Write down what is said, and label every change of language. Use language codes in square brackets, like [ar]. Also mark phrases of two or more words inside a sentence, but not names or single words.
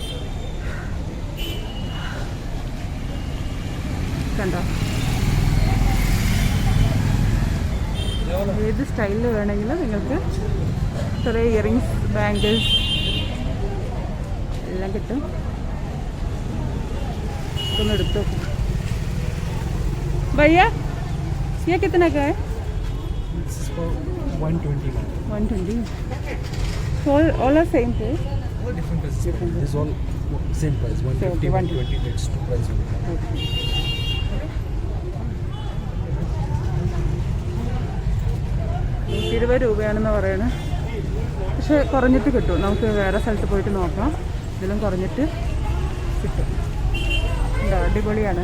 [ml] കണ്ടോ, ഏത് സ്റ്റൈലിൽ വേണമെങ്കിലും നിങ്ങൾക്ക് കുറേ [en] earrings, bangles [ml] എല്ലാം കിട്ടും. ഒന്ന് എടുത്തു നോക്കും. [hi] भैया ये कितने का है? [en] 120 man. 120. All are same price? All different prices. This is all same price. 150, 120. That's two price only. [ml] Okay. 120 രൂപയാണെന്ന് പറയണേ. പക്ഷെ കുറഞ്ഞിട്ട് കിട്ടും. നമുക്ക് വേറെ സ്ഥലത്ത് പോയിട്ട് നോക്കാം. ഇതിലും കുറഞ്ഞിട്ട് കിട്ടും. എന്താ അടിപൊളിയാണ്.